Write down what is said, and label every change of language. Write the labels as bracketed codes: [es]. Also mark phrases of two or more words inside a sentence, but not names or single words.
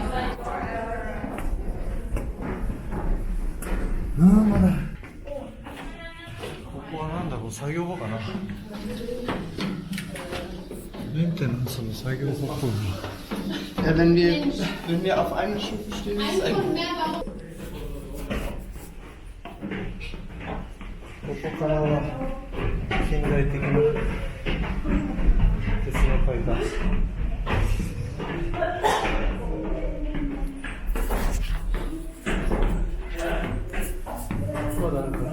[ja] まだ作業場かな。メンテナンスの作業場っぽいな。 [de] Ja, wenn wir auf einem Stufe stehen, ist es eigentlich. [ja] ここからは近代的な鉄の階段。まだあるかな。